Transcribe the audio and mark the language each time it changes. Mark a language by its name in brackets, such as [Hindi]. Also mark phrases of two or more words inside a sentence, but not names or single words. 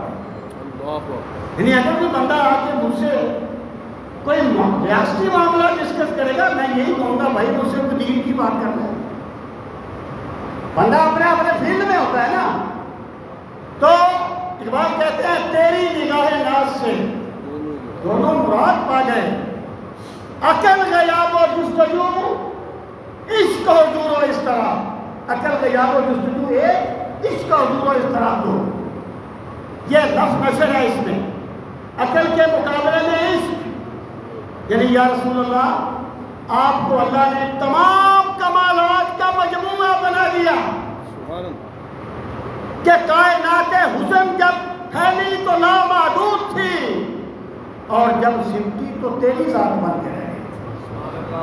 [Urdu] یعنی اگر کوئی بندہ آ کے مجھ سے کوئی ریاستی معاملہ ڈسکس کرے گا، میں یہی کہوں گا بھائی مجھ سے دین کی بات کر رہے ہیں۔ بندہ اپنے فیلڈ میں ہوتا ہے نا، تو اقبال کہتے ہیں تیری نگاہ ناز سے دونوں مراد پا گئے، عقل غیاب و جستجو، عشق و حضور و اس طرح، عقل غیاب و جستجو ایک، عشق و حضور و اس طرح دو، یہ لفظ نشر ہے اس میں، عقل کے مقابلے میں عشق، یعنی [Arabic] یا رسول اللہ [Urdu] آپ کو اللہ نے تمام کمالات کا مجموعہ بنا دیا کہ کائنات حسن جب پھیلی تو لامحدود تھی اور جب سمٹی تو تیری ذات بن کے رہی۔